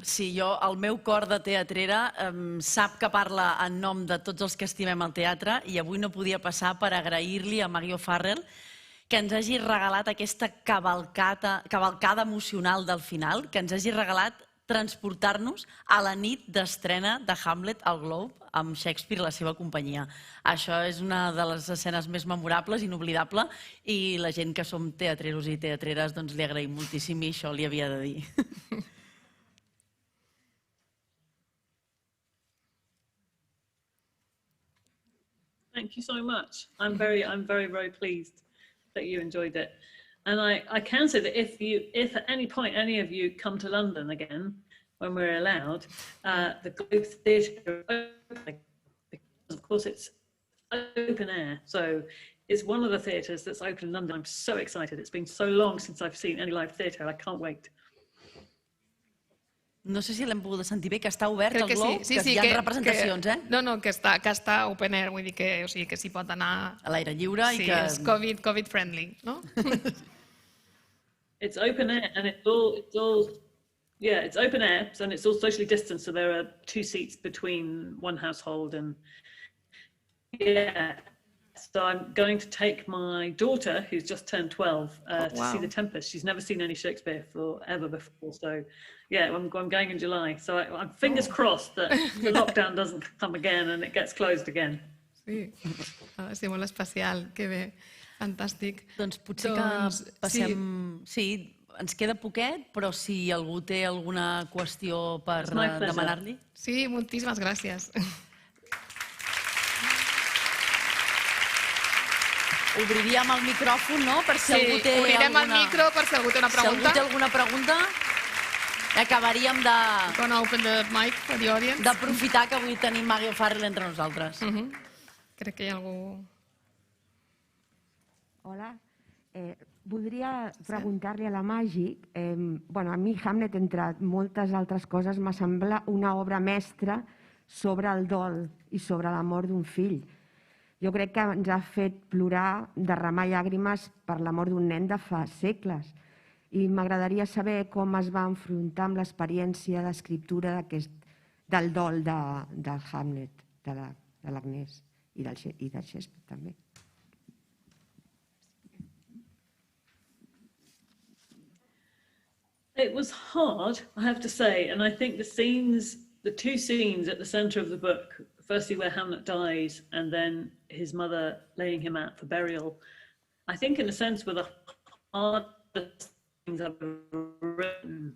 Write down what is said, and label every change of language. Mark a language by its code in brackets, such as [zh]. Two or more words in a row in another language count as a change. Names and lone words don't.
[ca] Sí, el meu cor de teatrera sap que parla en nom de tots els que estimem el teatre i avui no podia passar per agrair-li a Maggie O'Farrell que ens hagi regalat aquesta cavalcada emocional del final, que ens hagi regalat transportar-nos a la nit d'estrena de Hamlet al Globe amb Shakespeare i la seva companyia. Això és una de les escenes més memorables, inoblidable, i la gent que som teatreros i teatreres doncs li agraïm moltíssim i això li havia de dir. [en] Thank you so much. I'm very, very pleased that you enjoyed it. And I can say that if at any point any of you come to London again, when we're allowed, the Globe Theatre, because of course it's open air, so it's one of the theatres that's open in London. I'm so excited. It's been so long since I've seen any live theatre. I can't wait. [ca] No sé si l'hem pogut sentir bé, que està obert al Globe, que hi ha representacions, eh? No, que està [en] open air, [ca] vull dir que s'hi pot anar... A l'aire lliure i que... Sí, és [en] Covid friendly, [ca] no? [en] It's open air and it's open air and it's all socially distanced, so there are 2 seats between one household and so I'm going to take my daughter, who's just turned 12, to see The Tempest. She's never seen any Shakespeare ever before, so I'm going in July. So I'm fingers crossed that the lockdown doesn't come again and it gets closed again. [ca] Sí, sí, molt especial, que bé, fantàstic. Doncs potser que passem... Sí, ens queda poquet, però si algú té alguna qüestió per demanar-li... Sí, moltíssimes gràcies. Obriríem el micròfon, no?, per si algú té alguna... Sí, obrirem el micro per si algú té una pregunta. Si algú té alguna pregunta, acabaríem de... [en] Gonna open the mic for the audience. [ca] D'aprofitar que avui tenim Maggie O'Farrell entre nosaltres. Crec que hi ha algú... Hola. Voldria preguntar-li a la Maggie, a mi Hamlet, entre moltes altres coses, me sembla una obra mestra sobre el dol i sobre la mort d'un fill. Jo crec que ens ha fet plorar, derramar llàgrimes per la mort d'un nen de fa segles. I m'agradaria saber com es va enfrontar amb l'experiència d'escriptura del dol del Hamlet, de l'Agnes i del Shakespeare també. [en] It was hard, I have to say, and I think the 2 scenes at the centre of the book, firstly where Hamlet dies and then his mother laying him out for burial, I think in a sense were the hardest things I've ever written.